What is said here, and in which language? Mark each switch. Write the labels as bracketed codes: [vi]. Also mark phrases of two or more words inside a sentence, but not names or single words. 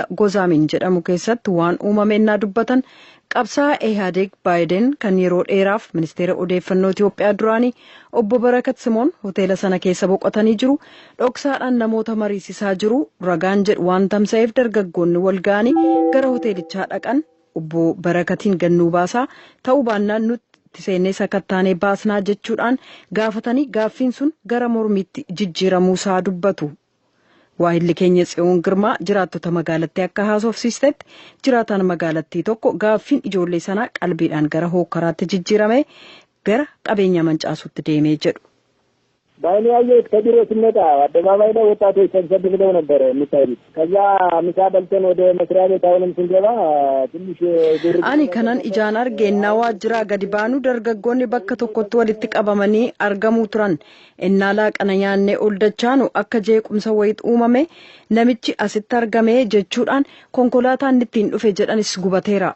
[om] Gozaamin jedhamu keessatti waan uumameenyaa dubbatan qabsaa'aa Ihaadeeg Baayiden kan yeroo dheeraaf ministeera odeeffannoo Itiyoophiyaa duraanii obbo Barakat Simoon hoteela sana keessa boqotanii jiru dhoksaadhaan namoota mariisisaa jiru ragaan jedhu waan tamsa'eef dargaggoonni walga'anii gara hoteelichaa dhaqan obbo Barakatiin gannuu baasaa ta'uu baannaan nutti seennee sakattaanee baasnaa jechuudhaan gaafatanii gaaffiin sun gara mormiitti jijjiiramuusaa dubbatu. Waahilli keenya Tsiyoon Girmaa jiraattota magaalattii akka haasofsiistetti jiraataan magaalattii tokko gaaffiin ijoollee sanaa qalbiidhaan gara hookkaraatti jijjiirame gara qabeenya mancaasutti deemee jedhu. [am] ባይኔ ያየሁት ከቢሮ ስንመጣ አደባባይ ላይ ወጣቶች ሰብሰብ ብለው ነበር የሚታዩት። ከዛ ምሳ በልተን ወደ መስሪያ ቤት አሁንም ስንገባ ትንሽ [om] ani kanan ijaan argeennaa waajjiraa gadi baanu dargaggoonni bakka tokkotti walitti qabamanii argamuu turan. Innaa laaqana nyaannee ol dachaanu akka jeequmsa wayit uumame namichi asitti argame jechuudhaan konkolaataan ittiin dhufe jedhanis gubateera.